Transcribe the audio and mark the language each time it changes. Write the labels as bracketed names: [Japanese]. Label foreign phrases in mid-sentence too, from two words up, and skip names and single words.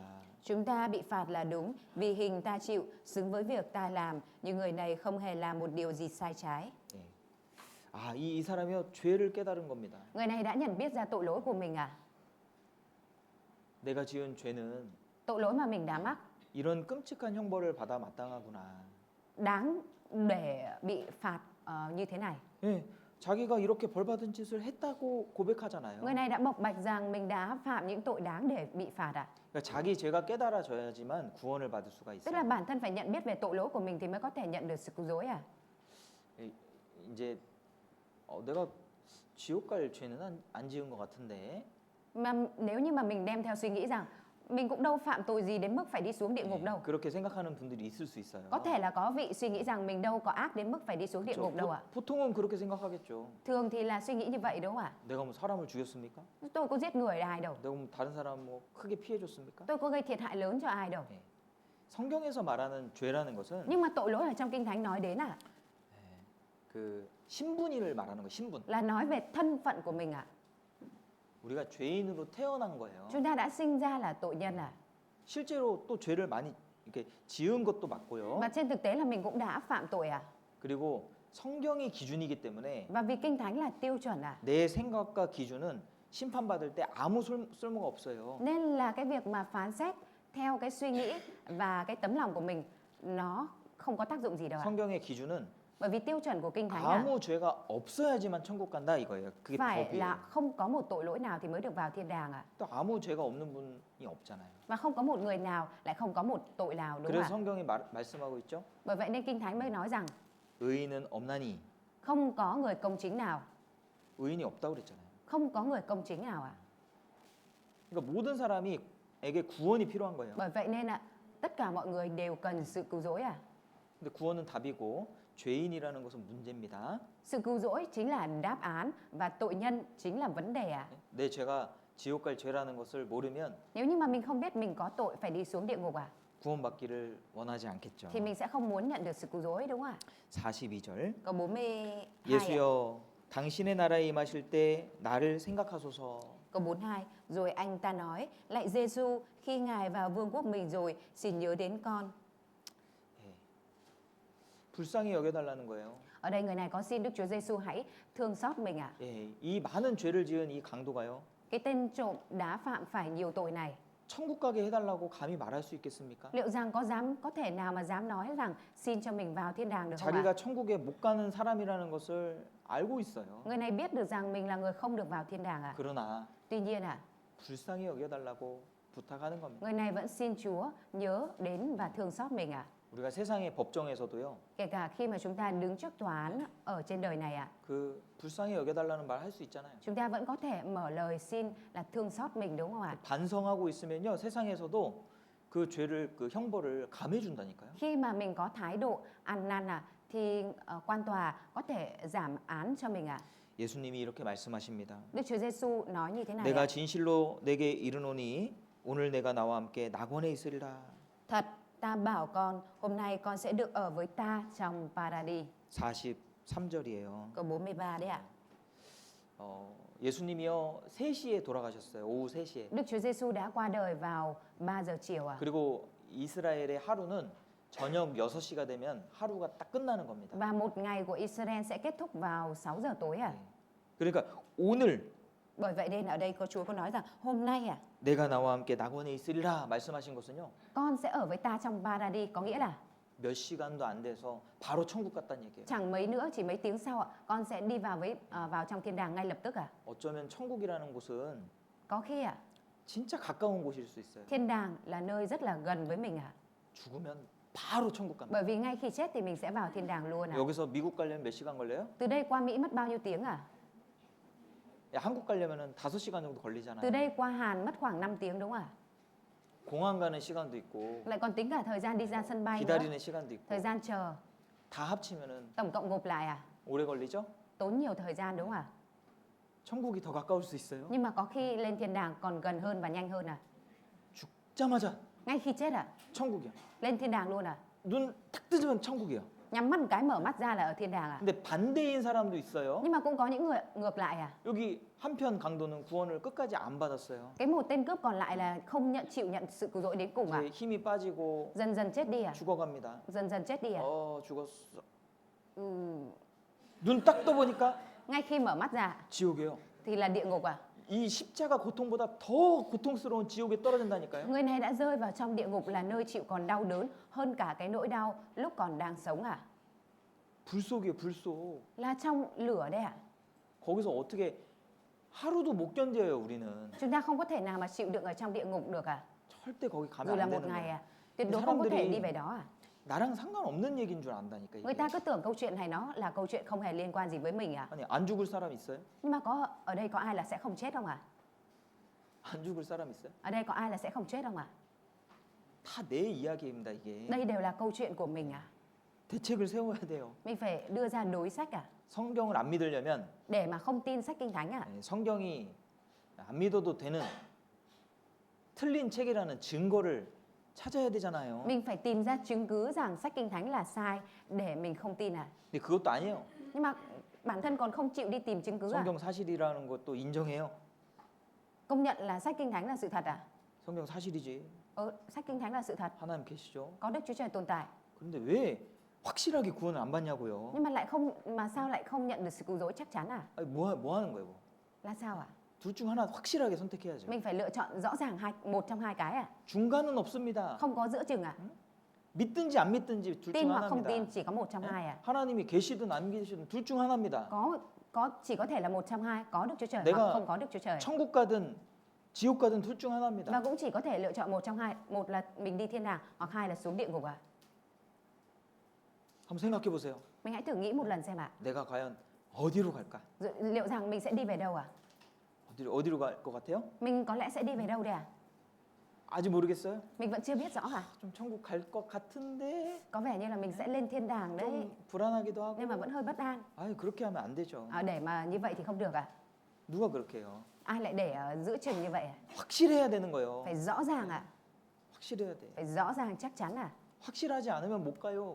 [Vietnamese] Chúng ta bị phạt là đúng vì hình ta chịu xứng với việc ta làm nhưng người này không hề làm một điều gì sai trái. [Korean] 예. 이 사람이요 죄를 깨달은 겁니다. [Vietnamese] Người này đã nhận biết ra tội lỗi của mình [Korean] 내가 지은 죄는 [Vietnamese] Tội lỗi mà mình đã mắc [Korean] 이런 끔찍한 형벌을 받아 마땅하구나. [Vietnamese] đáng để bị phạt như thế này. [Korean] 예. 자기가 이렇게 벌 받은 짓을 했다고 고백하잖아요. [Vietnamese] Người này đã bộc bạch rằng mình đã phạm những tội đáng để bị phạt [Korean] 그러니까 자기 죄가 깨달아져야지만 구원을 받을 수가 [Vietnamese] Tức là [Korean] 있어요. [Vietnamese] bản thân phải nhận biết về tội lỗi của mình thì mới có thể nhận được sự cứu rỗi [Korean] 이제 내가 지옥 갈 죄는 안 지은 것 같은데. [Vietnamese] Mà nếu như mà mình đem theo suy nghĩ rằng mình cũng đâu phạm tội gì đến mức phải đi xuống địa ngục đâu. [Korean] 그렇게 생각하는 분들이 있을 수 있어요. [Vietnamese] Có thể là có vị suy nghĩ rằng mình đâu có ác đến mức phải đi xuống địa ngục đâu [Korean] 보통은 그렇게 생각하겠죠. [Vietnamese] Thường thì là suy nghĩ như vậy đúng không [Korean] 내가 뭐 사람을 죽였습니까? [Vietnamese] Tôi có giết người ai đâu. [Korean] 내가 뭐 다른 사람 뭐 크게 피해 줬습니까? [Vietnamese] Tôi có gây thiệt hại lớn cho ai đâu. [Korean] 성경에서 말하는 죄라는 것은 [Vietnamese] Nhưng mà tội lỗi ở trong Kinh Thánh nói đến [Korean] 그 신분이를 말하는 거, 신분. [Vietnamese] là nói về thân phận của mình [Korean] 우리가 죄인으로 태어난 거예요. [Vietnamese] Chúng ta đã sinh ra là tội nhân [Korean] 실제로 또 죄를 많이 이렇게 지은 것도 맞고요. [Vietnamese] Và trên thực tế là mình cũng đã phạm tội [Korean] 그리고 성경이 기준이기 때문에 [Vietnamese] Và vì Kinh Thánh là tiêu chuẩn [Korean] 내 생각과 기준은 심판받을 때 아무 쓸모가 없어요. [Vietnamese] Nên là cái việc mà phán xét theo cái suy nghĩ và cái tấm lòng của mình nó không có tác dụng gì đâu [Korean] 성경의 기준은 [Vietnamese] Bởi vì tiêu chuẩn của Kinh Thánh [Korean] 아무 죄가 없어야지만 천국 간다 이거예요. 그게 [Vietnamese] phải [Korean] 법이에요. [Vietnamese] là không có một tội lỗi nào thì mới được vào thiên đàng [Korean] 또 아무 죄가 없는 분이 없잖아요. [Vietnamese] Và không có một người nào lại không có một tội nào đúng [Korean] 그래서 [Vietnamese] không [Korean] 성경이 말씀하고 있죠. [Vietnamese] Bởi vậy nên Kinh Thánh mới nói rằng [Korean] 의인은 없나니. [Vietnamese] không có người công chính nào [Korean] 의인이 없다고 그랬잖아요. [Vietnamese] Không có người công chính nào [Korean] 그러니까 모든 사람이에게 구원이 필요한 거예요. [Vietnamese] Bởi vậy nên tất cả mọi người đều cần sự cứu rỗi [Korean] 근데 구원은 답이고 죄인이라는 것은 문제입니다. [Vietnamese] Sự cứu rỗi chính là đáp án và tội nhân chính là vấn đề [Korean] 내 죄가 지옥 갈 죄라는 것을 모르면 [Vietnamese] Nếu như mà mình không biết mình có tội phải đi xuống địa ngục [Korean] 구원받기를 원하지 않겠죠. [Vietnamese] thì mình sẽ không muốn nhận được sự cứu rỗi đúng không [Korean] 42절. [Vietnamese] Câu 42 [Korean] 예수여 당신의 나라에 임하실 때 나를 생각하소서. [Vietnamese] Câu 42 Rồi anh ta nói Lạy Giêsu khi Ngài vào vương quốc mình rồi xin nhớ đến con [Korean] 불쌍히 여겨달라는 거예요. [Vietnamese] Ở đây người này có xin Đức Chúa Giêsu hãy thương xót mình [Korean] 이 많은 죄를 지은 이 강도가요. [Vietnamese] Cái tên trộm đã phạm phải nhiều tội này [Korean] 천국 가게 해달라고 감히 말할 수 있겠습니까? [Vietnamese] Liệu rằng có thể nào mà dám nói rằng xin cho mình vào thiên đàng được không [Korean] 자기가 천국에 못 가는 사람이라는 것을 알고 있어요. [Vietnamese] Người này biết được rằng mình là người không được vào thiên đàng [Korean] 그러나 [Vietnamese] Tuy nhiên [Korean] 불쌍히 여겨달라고 부탁하는 겁니다. [Vietnamese] người này vẫn xin Chúa nhớ đến và thương xót mình [Korean] 우리가 세상의 법정에서도요. [Vietnamese] Kể cả khi mà chúng ta đứng trước tòa án ở trên đời này ạ, [Korean] 그 불쌍히 여겨달라는 말 할 수 있잖아요. [Vietnamese] chúng ta vẫn có thể mở lời xin là thương xót mình đúng không ạ? [Korean] 반성하고 있으면요. 세상에서도 그 죄를 그 형벌을 감해 준다니까요. [Vietnamese] Khi mà mình có thái độ ăn năn thì quan tòa có thể giảm án cho mình ạ. [Korean] 예수님이 이렇게 말씀하십니다. [Vietnamese] Đức Chúa Giêsu nói như thế này [Korean] 내가 [Vietnamese] ạ. [Korean] 진실로 내게 이르노니 오늘 내가 나와 함께 낙원에 있으리라. [Vietnamese] Thật, ta bảo con, hôm nay con sẽ được ở với ta trong Paradis. [Korean] 43절이에요. [Vietnamese] Câu 43 đấy ạ. [Korean] 예수님이요 3시에 돌아가셨어요. 오후 3시에. [Vietnamese] Đức Chúa Giêsu đã qua đời vào 3 giờ chiều ạ. [Korean] 그리고 이스라엘의 하루는 저녁 6시가 되면 하루가 딱 끝나는 겁니다. [Vietnamese] Và một ngày của Israel sẽ kết thúc vào 6 giờ tối ạ. [Korean] 그러니까 오늘 [Vietnamese] Bởi vậy nên ở đây Chúa có nói rằng hôm nay [Korean] 내가 나와 함께 낙원에 있으리라 말씀하신 것은요. [Vietnamese] con sẽ ở với ta trong Paradis, có nghĩa là [Korean] 몇 시간도 안 돼서 바로 천국 갔다는 얘기예요. [Vietnamese] chẳng mấy nữa, chỉ mấy tiếng sau con sẽ đi vào trong thiên đàng ngay lập tức ạ. [Korean] 어쩌면 천국이라는 곳은 [Vietnamese] Có khi [Korean] 진짜 가까운 곳일 수 있어요. [Vietnamese] thiên đàng là nơi rất là gần với mình ạ. [Korean] 죽으면 바로 천국 갑니다. [Vietnamese] Bởi vì ngay khi chết thì mình sẽ vào thiên đàng luôn ạ. [Korean] 여기서 미국 가려면 몇 시간 걸려요? [Vietnamese] Từ đây qua Mỹ mất bao nhiêu tiếng ạ? [Korean] 야, 한국 가려면은 5시간 정도 [Vietnamese] Từ [Korean] 걸리잖아요. [Vietnamese] đây qua Hàn mất khoảng 5 tiếng đúng không ạ? [Korean] 공항 가는 시간도 있고 [Vietnamese] Lại còn tính cả thời gian đi ra sân bay nữa, [Korean] 기다리는 시간도 있고 [Vietnamese] thời gian chờ, [Korean] 다 합치면은 [Vietnamese] tổng cộng gộp lại [Korean] 오래 걸리죠? [Vietnamese] tốn nhiều thời gian đúng không ạ? [Korean] 천국이 더 가까울 수 있어요. [Vietnamese] Nhưng mà có khi lên thiên đàng còn gần hơn và nhanh hơn [Korean] 죽자마자 [Vietnamese] Ngay khi chết [Korean] 천국이야. [Vietnamese] lên thiên đàng luôn [Korean] 눈 탁 뜨면 천국이야. [Vietnamese] Nhắm mắt một cái mở mắt ra là ở thiên đàng [Korean] 근데 반대인 사람도 있어요. [Vietnamese] Nhưng mà cũng có những người ngược lại [Korean] 여기 한편 강도는 구원을 끝까지 안 받았어요. [Vietnamese] Cái một tên cướp còn lại là không chịu nhận sự cứu rỗi đến cùng [Korean] 이제 힘이 빠지고 [Vietnamese] Dần dần chết đi [Korean] 죽어갑니다. [Vietnamese] Dần dần chết đi [Korean] 죽었어. [Vietnamese] Ừ. [Korean] 눈 딱 떠보니까 [Vietnamese] Ngay khi mở mắt ra [Korean] 지옥이에요. [Vietnamese] thì là địa ngục [Korean] 이 십자가 고통보다 더 고통스러운 지옥에 떨어진다니까요. [Vietnamese] Người này đã rơi vào trong địa ngục là nơi chịu còn đau đớn hơn cả cái nỗi đau lúc còn đang sống [Korean] 불속이에요, 불속. [Vietnamese] Là trong lửa đấy [Korean] 거기서 어떻게 하루도 못 견뎌요, 우리는. [Vietnamese] Chúng ta không có thể nào mà chịu đựng ở trong địa ngục được [Korean] 절대 거기 가면 [Vietnamese] Dù là [Korean] 안 [Vietnamese] một [Korean] 되는 [Vietnamese] ngày [Korean] 거예요. [Vietnamese] tuyệt đối không có thể [Korean] 사람들이 [Vietnamese] đi về đó [Korean] 나랑 상관없는 얘기인 줄 안다니까 [Vietnamese] Người [Korean] 이게. [Vietnamese] ta cứ tưởng câu chuyện này nó là câu chuyện không hề liên quan gì với mình [Korean] 아니, 안 죽을 사람 있어요? [Vietnamese] Nhưng mà ở đây có ai là sẽ không chết không [Korean] 안 죽을 사람 있어요? [Vietnamese] Ở đây có ai là sẽ không chết không [Korean] 다 내 이야기입니다, 이게. [Vietnamese] Đây đều là câu chuyện của mình [Korean] 대책을 세워야 돼요. [Vietnamese] Mình phải đưa ra đối sách [Korean] 성경을 안 믿으려면 [Vietnamese] để mà không tin sách Kinh Thánh [Korean] 성경이 안 믿어도 되는 틀린 책이라는 증거를 찾아야 되잖아요. [Vietnamese] Mình phải tìm ra chứng cứ rằng sách Kinh Thánh là sai để mình không tin [Korean] 근데 그것도 아니에요. [Vietnamese] Nhưng mà bản thân còn không chịu đi tìm chứng cứ [Korean] 성경 사실이라는 것도 인정해요. [Vietnamese] Công nhận là sách Kinh Thánh là sự thật [Korean] 성경 사실이지. [Vietnamese] Sách Kinh Thánh là sự thật [Korean] 하나님 계시죠. [Vietnamese] Có Đức Chúa Trời tồn tại [Korean] 그런데 왜 확실하게 구원을 안 받냐고요? [Vietnamese] Nhưng mà sao lại không nhận được sự cứu rỗi chắc chắn [Korean] 아니, 뭐 하는 거예요? [Vietnamese] Là sao [Korean] 둘 중 하나 확실하게 선택해야죠. [Vietnamese] Mình phải lựa chọn rõ ràng một trong hai cái [Korean] 중간은 없습니다. [Vietnamese] Không có giữa chừng [Korean] 믿든지 안 믿든지 둘 [Vietnamese] Tin [Korean] 중 [Vietnamese] hoặc không tin [Korean] 하나입니다. [Vietnamese] chỉ có một trong hai [Korean] 하나님이 계시든 안 계시든 둘 중 하나입니다. [Vietnamese] Chỉ có thể là một trong hai Có Đức Chúa Trời [Korean] 내가 [Vietnamese] hoặc không có Đức Chúa Trời [Korean] 천국 가든 지옥 가든 둘 중 [Vietnamese] Và [Korean] 하나입니다. [Vietnamese] cũng chỉ có thể lựa chọn một trong hai Một là mình đi thiên đàng Hoặc hai là xuống địa ngục [Korean] 한번 생각해 보세요. [Vietnamese] Mình hãy thử nghĩ một lần xem [Korean] 내가 과연 어디로 갈까? [Vietnamese] Liệu rằng mình sẽ đi về đâu [Korean] 어디로 갈 것 같아요? [Vietnamese] Mình có lẽ sẽ đi về đâu đây [Korean] 아직 모르겠어요. [Vietnamese] Mình vẫn chưa biết rõ [Korean] 좀 천국 갈 것 같은데 [Vietnamese] Có vẻ như là mình sẽ lên thiên đàng đấy [Korean] 좀 불안하기도 하고. [Vietnamese] Nhưng mà vẫn hơi bất an [Korean] 아유, 그렇게 하면 안 되죠. [Vietnamese] Để mà như vậy thì không được [Korean] 누가 그렇게 해요? [Vietnamese] Ai lại để giữa chừng như vậy [Korean] 확실해야 되는 거예요. [Vietnamese] Phải rõ ràng [Korean] 확실해야 돼. [Vietnamese] Phải rõ ràng chắc chắn [Korean] 확실하지 않으면 못 가요.